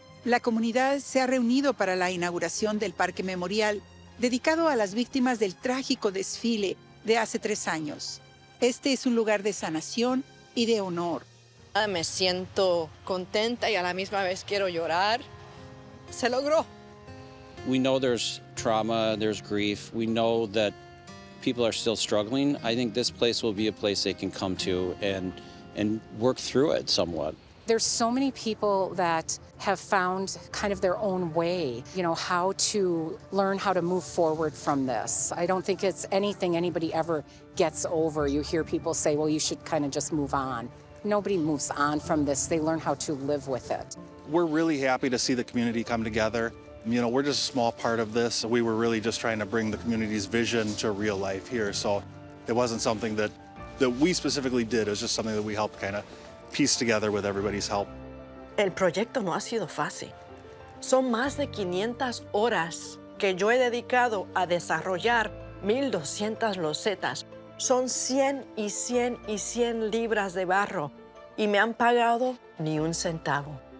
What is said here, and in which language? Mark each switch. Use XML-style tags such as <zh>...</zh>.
<es>La comunidad se ha reunido para la inauguración del Parque Memorial, dedicado a las víctimas del trágico desfile de hace 3 años. Este es un lugar de sanación y de honor. Me siento contenta y a la misma vez quiero llorar. Se logró.</es> <en>We know there's trauma, there's grief. We know that people are still struggling. I think this place will be a place they can come to and work through it somewhat. There's so many people that have found kind of their own way, how to learn how to move forward from this. I don't think it's anything anybody ever gets over. You hear people say, well, you should kind of just move on. Nobody moves on from this. They learn how to live with it. We're really happy to see the community come together. We're just a small part of this. We were really just trying to bring the community's vision to real life here. So it wasn't something that we specifically did. It was just something that we helped kind of piece together with everybody's help.</en> <es>El proyecto no ha sido fácil. Son más de 500 horas que yo he dedicado a desarrollar 1,200 losetas. Son 100 y 100 y 100 libras de barro y me han pagado ni un centavo.</es>